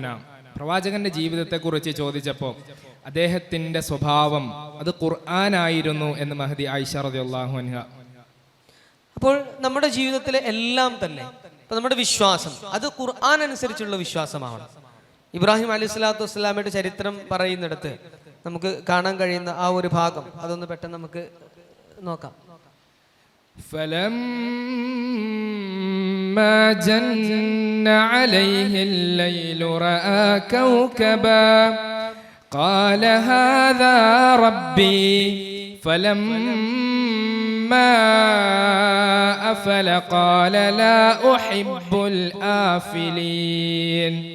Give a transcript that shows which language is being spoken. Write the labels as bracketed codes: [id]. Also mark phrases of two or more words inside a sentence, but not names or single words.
[ml] പ്രവാചകന്റെ ജീവിതത്തെ കുറിച്ച് ചോദിച്ചപ്പോൾ അദ്ദേഹത്തിന്റെ സ്വഭാവം അത് ഖുർആനായിരുന്നു എന്ന് മഹദി ആയിഷ [ar] رضي الله عنها. [ml] അപ്പോൾ നമ്മുടെ ജീവിതത്തിലെ എല്ലാം തന്നെ, ഇപ്പൊ നമ്മുടെ വിശ്വാസം അത് ഖുർആൻ അനുസരിച്ചുള്ള വിശ്വാസമാണ്. ഇബ്രാഹിം [ar] عليه الصلاة والسلام [ml] ചരിത്രം പറയുന്നിടത്ത് നമുക്ക് കാണാൻ കഴിയുന്ന ആ ഒരു ഭാഗം അതൊന്ന് പെട്ടെന്ന് നമുക്ക് നോക്കാം. [ar] فلما جن عليه الليل رأى كوكبا قال هذا ربي فلما أفل قال لا أحب الآفلين